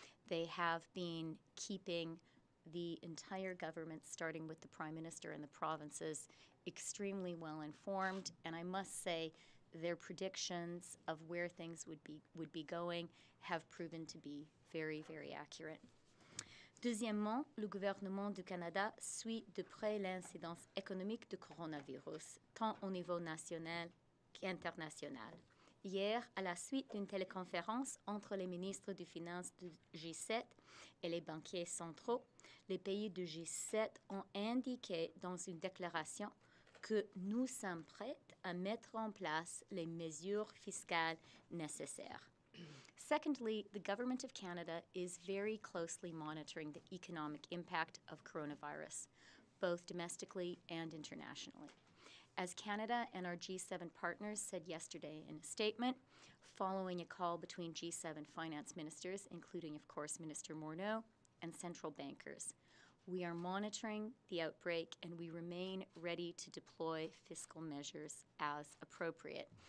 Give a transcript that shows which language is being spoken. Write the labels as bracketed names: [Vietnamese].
[English] They have been keeping the entire government, starting with the Prime Minister and the provinces, extremely well informed, and I must say their predictions of where things would be going have proven to be very, very accurate. [French] Deuxièmement, le gouvernement du Canada suit de près l'incidence économique du coronavirus, tant au niveau national qu'international. Hier, à la suite d'une téléconférence entre les ministres des Finances du G7 et les banquiers centraux, les pays du G7 ont indiqué dans une déclaration que nous sommes prêts à mettre en place les mesures fiscales nécessaires. [English] Secondly, the Government of Canada is very closely monitoring the economic impact of coronavirus, both domestically and internationally. As Canada and our G7 partners said yesterday in a statement, following a call between G7 finance ministers, including, of course, Minister Morneau, and central bankers, we are monitoring the outbreak and we remain ready to deploy fiscal measures as appropriate.